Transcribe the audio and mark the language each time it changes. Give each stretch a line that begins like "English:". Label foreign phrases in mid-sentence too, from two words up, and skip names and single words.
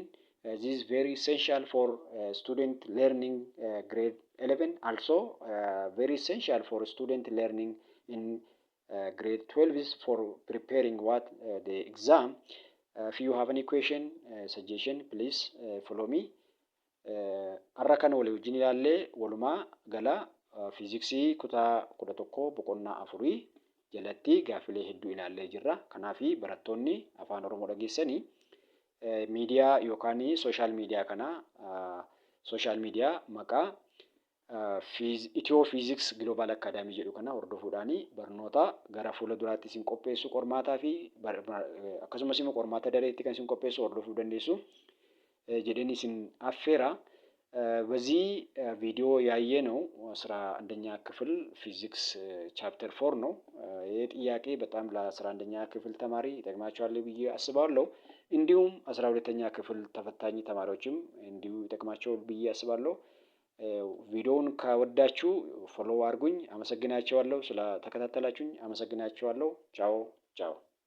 English: This is very essential for student learning grade 11. Also very essential for student learning in grade 12 is for preparing what the exam. If you have any question, suggestion, please follow me.
Oromo: Har'a kana walii wajjin ilaallee walumaa gala fiiziksii kutaa 11 boqonnaa 4 jalatti gaaffilee hedduu ilaallee jirra. Kanaaf barattoonni afaan Oromoo dhageessanii miidiyaa yookaan
English: sooshaal miidiyaa
Oromo: kana
English: sooshaal miidiyaa
Oromo: maqaa Itiyoo Fiiziks Global Akaadaamii jedhu kana hordofuudhaan barnoota gara fuula duraatti isin qopheessu qormaataa fi akkasumas immoo qormaata dareetti kan isin qopheessu hordofuu dandeessu jedheen isin affeera.
Amharic: በዚህ ቪዲዮ ያየነው 11ኛ ክፍል
English: physics chapter
Amharic: 4 ነው። ይህ ጥያቄ በጣም ለ11ኛ ክፍል ተማሪ ይጠቅማቸዋል ብዬ አስባለሁ። እንዲሁም 12ኛ ክፍል ተፈታኝ ተማሪዎችም እንዲሁ ይጠቅማቸዋል ብዬ አስባለሁ። ቪዲዮውን ከወዳችሁ ፎሎ አድርጉኝ። አመሰግናችኋለሁ። ስለ ተከታተላችሁኝ አመሰግናችኋለሁ። ቻው ቻው።